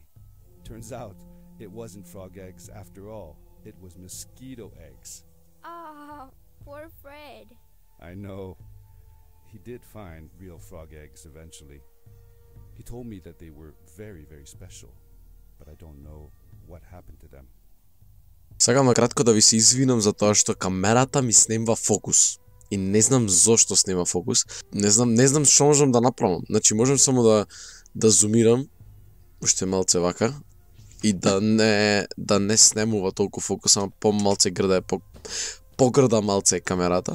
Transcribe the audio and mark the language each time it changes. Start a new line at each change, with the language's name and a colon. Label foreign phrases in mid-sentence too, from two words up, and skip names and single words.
English: Turns out, it wasn't frog eggs after all. It was mosquito eggs. Poor Fred. I know. He did find real frog eggs eventually. He told me that they were very, very special, but I don't know what happened to them.
Macedonian: Сакам на кратко да ви се извинам за тоа што камерата ми снема фокус. И не знам зошто снема фокус. Не знам што можам да направам. Значи можам само да зумирам уште малце вака и да не снемува толку фокус, ама помалце грда погрда малце камерата.